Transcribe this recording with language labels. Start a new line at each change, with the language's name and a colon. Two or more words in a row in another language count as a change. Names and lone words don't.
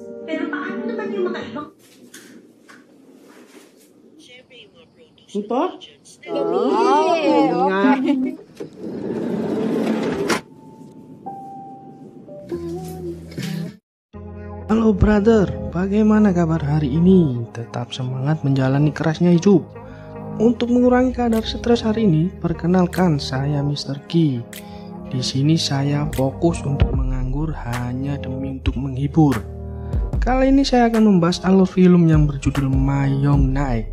Filipino: Pero paano naman yung mga ibang... Ito? Nga.
Indonesian: Halo brother, bagaimana kabar hari ini? Tetap semangat menjalani kerasnya hidup. Untuk mengurangi kadar stres hari ini, perkenalkan saya Mr. Ki. Di sini saya fokus untuk menganggur hanya demi untuk menghibur. Kali ini saya akan membahas alur film yang berjudul Mayong Night.